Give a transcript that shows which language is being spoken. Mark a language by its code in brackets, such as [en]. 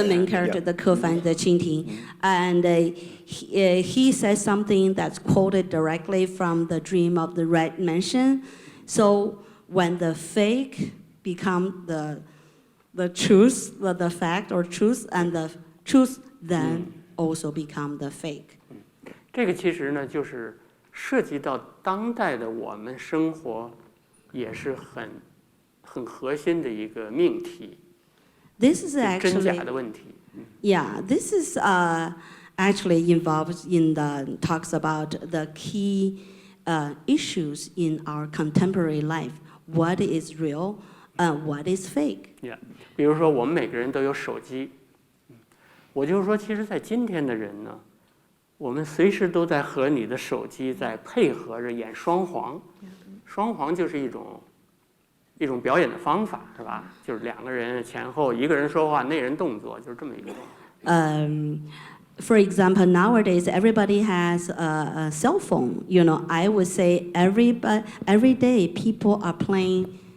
[en] the main character, the Kefan, the Qingting, and he said something that's quoted directly from the Dream of the Red Mansion. So when the fake become the truth, the fact or truth, and the truth then also become the fake. [zh] 这个其实呢，就是涉及到当代的我们生活，也是很核心的一个命题。 [en] This is [zh] 真假 [en] actually [zh] 的问题。 [en] Yeah, this is actually involved in the talks about the key issues in our contemporary life. What is real? What is fake? Yeah. [zh] 比如说，我们每个人都有手机。我就是说，其实，在今天的人呢，我们随时都在和你的手机在配合着演双簧。双簧就是一种表演的方法，是吧？就是两个人前后，一个人说话，那人动作，就是这么一个状态。 [en] For example, nowadays everybody has a cell phone. I would say every day people are playing.